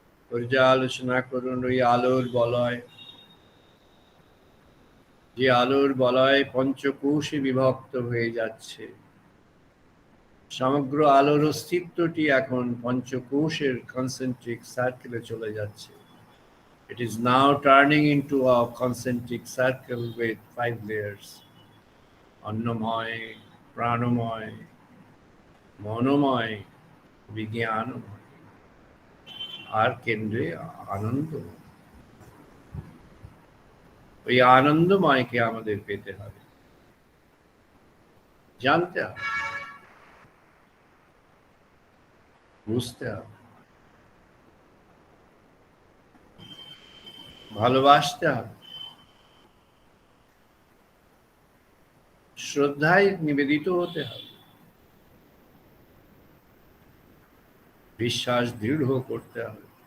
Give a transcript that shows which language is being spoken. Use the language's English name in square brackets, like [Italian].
[Bangla] পর্যালোচনা করুন ওই আলোর বলয়, যে আলোর বলয় পঞ্চকোষে বিভক্ত হয়ে যাচ্ছে। সমগ্র আলোর অস্তিত্বটি এখন পঞ্চকোষের কনসেন্ট্রিক সার্কেলে চলে যাচ্ছে। [English] It is now turning into a concentric circle with 5 layers. [Bangla] অন্নময়, প্রাণময়, মনোময়, বিজ্ঞানময়, আর কেন্দ্রে আনন্দময়। ওই আনন্দময়কে আমাদের পেতে হবে, জানতে হবে, বুঝতে হবে, ভালোবাসতে হবে, শ্রদ্ধায় নিবেদিত হতে হবে, বিশ্বাস দৃঢ় করতে হবে।